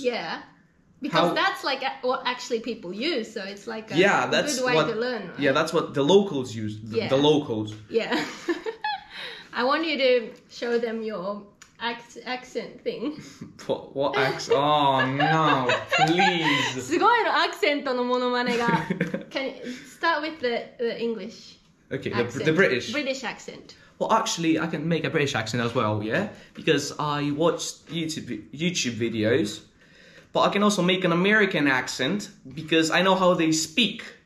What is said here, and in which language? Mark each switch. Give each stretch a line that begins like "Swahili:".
English: Yeah. Because that's like what actually people use, so it's like a good way to learn. Right? Yeah, that's what the locals use. The locals. Yeah. I want you to show them your accent thing. What accent? Oh no, please.
Japanese: すごいの、アクセントのモノマネが。
English: Can you start with the English? Okay, the British. British accent. Well, actually, I can make a British accent as well, yeah? Because I watched YouTube videos. But I can also make an American accent because I know how they speak.